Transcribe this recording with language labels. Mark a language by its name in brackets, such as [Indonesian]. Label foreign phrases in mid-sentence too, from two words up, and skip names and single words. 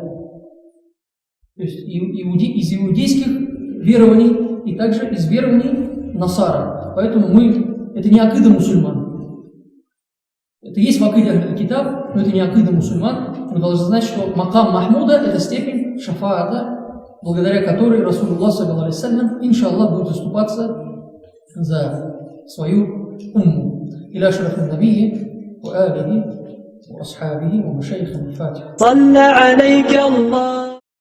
[Russian] То есть из иудейских верований и также из верований Насара. Поэтому это не акида мусульман. Это есть в акиде Аль-Китаб, но это не акида мусульман. Мы должны знать, что [Arabic] مقام محمود [Russian] – это степень шафаата, благодаря которой Расулуллах, [Arabic] صلى الله عليه وسلم, [Russian] иншаллах, будет заступаться за свою умму. [Arabic] إلى شرف النبي وآله وأصحابه ومشايخه الفاتحة.